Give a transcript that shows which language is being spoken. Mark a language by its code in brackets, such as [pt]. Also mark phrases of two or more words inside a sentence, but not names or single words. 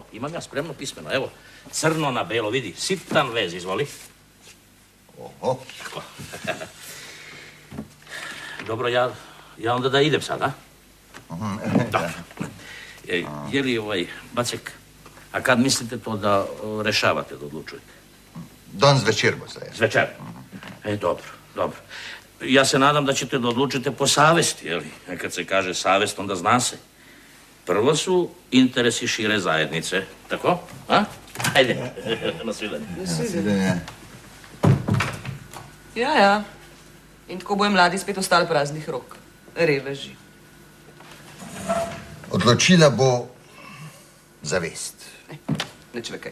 [sr] Imam ja spremno pismeno. Evo, crno na belo, vidi, sitan vez, izvoli. Oho. Tako. Dobro, ja onda da idem sad, a? Dobro. Je li Bacek, a kad mislite to da rešavate, da odlučujete? [sl] Danes zvečer bo zdaj. [sr] Zvečer? Dobro. Ja se nadam da ćete da odlučite po savesti, jel? Kad se kaže savest, onda zna se. Prvo su interesi šire zajednice, tako? A? [sl] Ajde, na svidanje. Ja. In tako bojo mladi spet ostali praznih rok. Reveži. Odločila bo zavest. Neč ve kaj.